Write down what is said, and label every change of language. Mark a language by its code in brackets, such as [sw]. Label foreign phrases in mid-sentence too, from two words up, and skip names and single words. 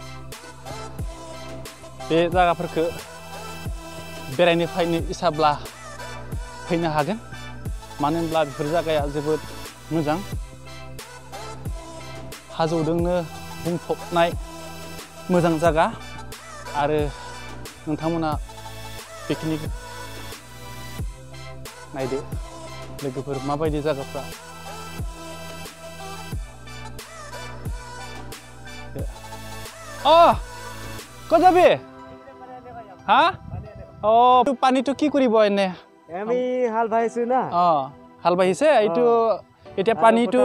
[brx] बे जायगाफोरखौ बेरायनो फैनो इसाब्ला फैनो हागोन मानो होनब्ला बेफोर जायगाया जोबोद मोजां हाजोजोंनो बुंफबनाय मोजां जायगा आरो नोंथांमोना पिकनिक नायदो लोगोफोर माबायदि जायगाफ्रा [as] ক'ত যাবি হা পানী তো কি কৰিব এনে আমি হাল বাইছো না হাল বাইছে এইটো এতিয়া পানীটো